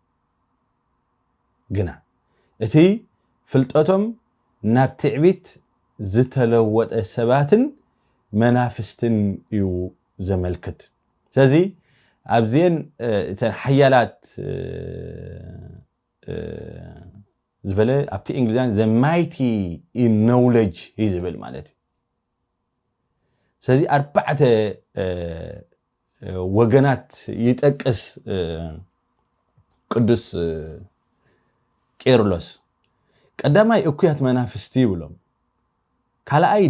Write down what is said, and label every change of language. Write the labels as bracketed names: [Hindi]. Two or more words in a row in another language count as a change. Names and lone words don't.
[Tigrinya] ግና እቲ ፍልጠቶም ናብ ትዕቢት ዝተለወጠ ሰባትን መናፍስትን እዩ ዘመልክት ስለዚ ኣብዚን እተን ሓያላት ዝበለ ኣብቲ እንግሊዝኛ [English] the mighty in knowledge [Tigrinya] ይዝብል ማለት ስለዚ ኣርባዕተ ወገናት ይጠቅስ ቅዱስ ቄርሎስ ቀዳማይ እኩያት መናፍስቲ ይብሎም ካልኣይ